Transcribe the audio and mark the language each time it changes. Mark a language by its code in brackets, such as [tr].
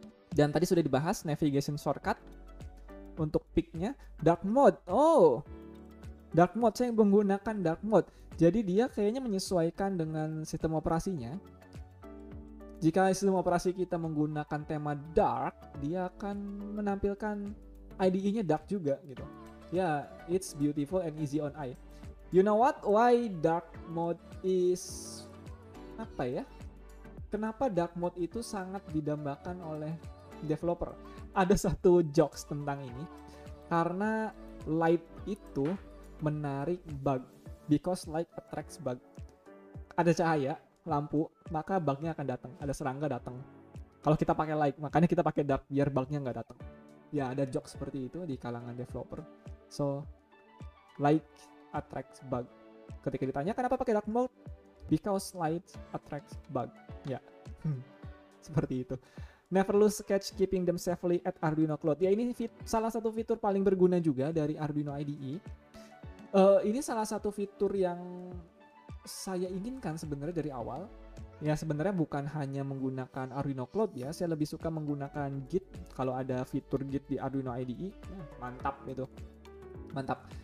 [id] Dan tadi sudah dibahas navigation shortcut untuk pick-nya. Dark mode. Oh, dark mode, saya menggunakan dark mode. Jadi dia kayaknya menyesuaikan dengan sistem operasinya. Jika sistem operasi kita menggunakan tema dark, dia akan menampilkan IDE-nya dark juga gitu. [en] Ya, it's beautiful and easy on eye. You know what? Why dark mode is [id] apa ya? Kenapa dark mode itu sangat didambakan oleh developer? Ada satu jokes tentang ini. Karena light itu menarik bug, [en] because light attracts bug. [id] Ada cahaya, lampu, maka bugnya akan datang. Ada serangga datang. Kalau kita pakai light, makanya kita pakai dark biar bugnya nggak datang. Ya, ada joke seperti itu di kalangan developer. [en] So, light attracts bug. [id] Ketika ditanya kenapa pakai dark mode, [en] because light attracts bug. [id] Ya, seperti itu. [en] Never lose sketch, keeping them safely at Arduino Cloud. [id] Ya, ini salah satu fitur paling berguna juga dari Arduino IDE. Ini salah satu fitur yang saya inginkan sebenarnya dari awal. Ya, sebenarnya bukan hanya menggunakan Arduino Cloud ya. Saya lebih suka menggunakan Git. Kalau ada fitur Git di Arduino IDE, ya, mantap gitu. Mantap.